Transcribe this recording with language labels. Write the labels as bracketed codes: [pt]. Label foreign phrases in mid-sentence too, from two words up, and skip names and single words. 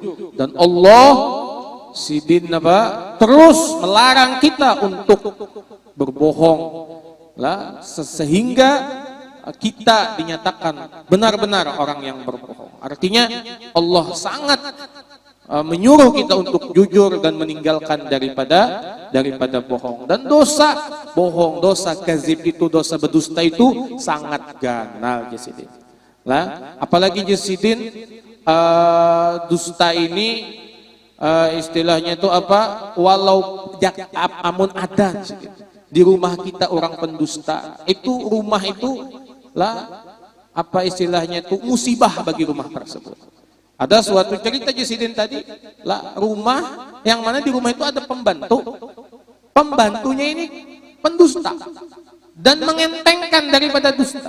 [id] Dan Allah terus melarang kita untuk berbohong, sehingga kita dinyatakan benar-benar orang yang berbohong. Artinya Allah sangat menyuruh kita untuk jujur dan meninggalkan daripada bohong. Dan dosa bohong, dosa kazib itu, dosa berdusta itu sangat ganal Jasidin. Apalagi Jasidin, dusta ini istilahnya itu apa? Walau amun ada di rumah kita orang pendusta, itu rumah itu apa istilahnya itu musibah bagi rumah tersebut. Ada suatu cerita Jasidin tadi, rumah yang mana di rumah itu ada pembantunya ini pendusta dan mengentengkan daripada dusta.